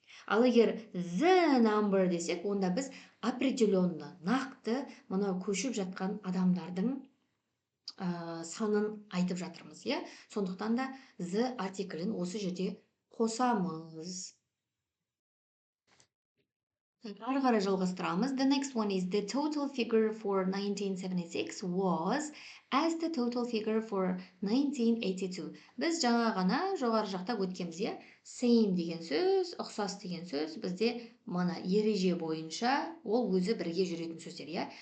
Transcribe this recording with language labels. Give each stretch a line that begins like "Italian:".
Kazakh: Ал егер the number десек, онда біз определенно, нақты мынау көшіп жатқан адамдардың санын айтып жатырмыз, иә? Сондықтан да the артиклін осы жерде қосамыз. Ары қарай жалғастырамыз.
English: The next one is the total figure for 1976 was as the total figure for 1982.
Kazakh: Біз жаңа ғана жоғары жақта өткенбіз, иә? Same деген сөз, ұқсас деген сөз бізде мана ереже бойынша ол өзі бірге жүретін сөздер, иә?